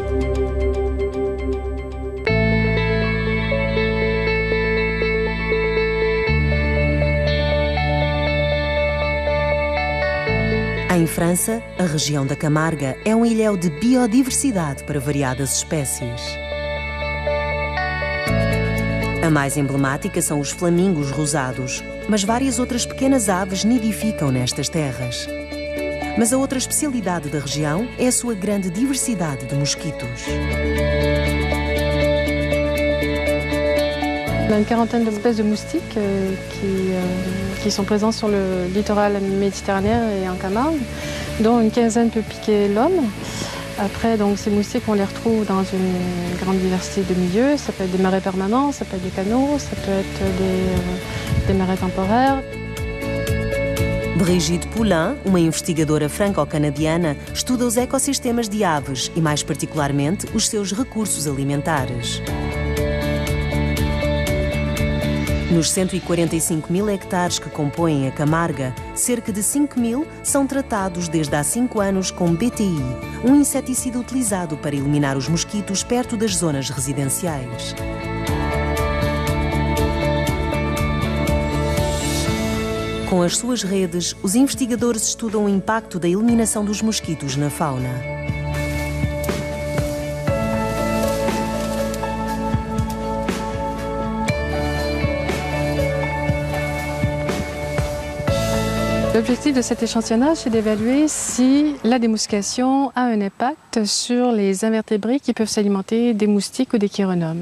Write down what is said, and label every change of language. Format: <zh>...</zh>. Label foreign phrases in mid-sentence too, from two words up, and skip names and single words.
<pt>Em França, a região da Camarga é um ilhéu de biodiversidade para variadas espécies. A mais emblemática são os flamingos rosados, mas várias outras pequenas aves nidificam nestas terras. Mas a outra especialidade da região é a sua grande diversidade de mosquitos.</pt> <fr>On a une quarantaine d'espèces de moustiques qui sont présents sur le littoral méditerranéen et en Camargue, dont une quinzaine peut piquer l'homme. Après, donc, ces moustiques, on les retrouve dans une grande diversité de milieux. Ça peut être des marais permanents, ça peut être des canaux, ça peut être des marais temporaires.</fr> <pt>Brigitte Poulain, uma investigadora franco-canadiana, estuda os ecossistemas de aves e, mais particularmente, os seus recursos alimentares. Nos 145 mil hectares que compõem a Camarga, cerca de 5 mil são tratados desde há 5 anos com BTI, um inseticida utilizado para eliminar os mosquitos perto das zonas residenciais. Com as suas redes, os investigadores estudam o impacto da eliminação dos mosquitos na fauna.</pt> <fr>L'objectif de cet échantillonnage, c'est d'évaluer si la démoustication a un impact sur les invertébrés qui peuvent s'alimenter des moustiques ou des chironomes.</fr>